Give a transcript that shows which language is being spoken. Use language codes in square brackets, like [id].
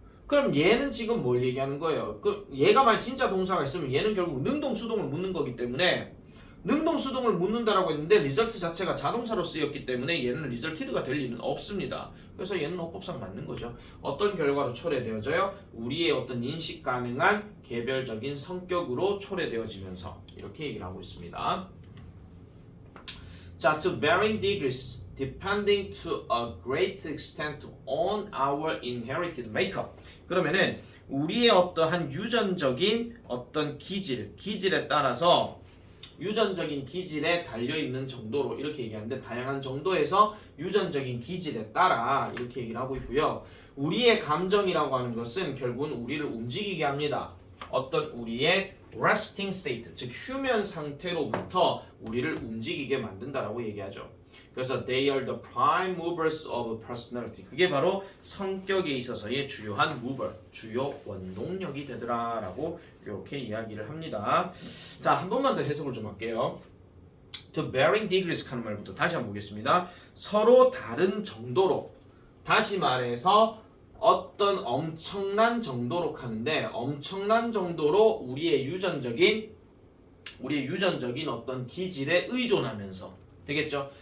[ko] 그럼 얘는 지금 뭘 얘기하는 거예요? 얘가 만약 진짜 동사가 있으면 얘는 결국 능동 수동을 묻는 거기 때문에 능동 수동을 묻는다라고 했는데 리절트 자체가 자동사로 쓰였기 때문에 얘는 리절티드가 될 리는 없습니다. 그래서 얘는 어법상 맞는 거죠. 어떤 결과로 초래되어져요? 우리의 어떤 인식 가능한 개별적인 성격으로 초래되어지면서 이렇게 얘기를 하고 있습니다. [en] 자, to varying degrees depending to a great extent on our inherited makeup. [ko] 그러면은 우리의 어떠한 유전적인 어떤 기질에 따라서 유전적인 기질에 달려있는 정도로 이렇게 얘기하는데 다양한 정도에서 유전적인 기질에 따라 이렇게 얘기를 하고 있고요. 우리의 감정이라고 하는 것은 결국은 우리를 움직이게 합니다. 어떤 우리의 resting state, 즉 휴면 상태로부터 우리를 움직이게 만든다라고 얘기하죠. [en] 그래서 they are the prime movers of personality. [ko] 그게 바로 성격에 있어서의 주요한 mover, 주요 원동력이 되더라라고 이렇게 이야기를 합니다. 자, 한 번만 더 해석을 좀 할게요. [en] To varying degrees [ko] 하는 말부터 다시 한번 보겠습니다. 서로 다른 정도로, 다시 말해서 어떤 엄청난 정도로 하는데 엄청난 정도로 우리의 유전적인 어떤 기질에 의존하면서 되겠죠?